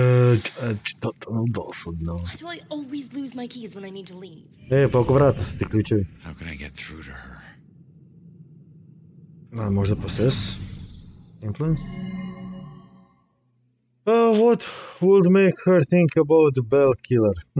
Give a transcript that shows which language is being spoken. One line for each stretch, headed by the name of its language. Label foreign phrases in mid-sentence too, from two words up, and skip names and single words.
Croatian: dosadno.
English: Why do I always lose my keys when I need to leave?
Croatian: Pa oko vrata su ti ključevi.
English: How can I get through to her?
Croatian: Možda
English: possess? Influence? What would make her think about the bell killer?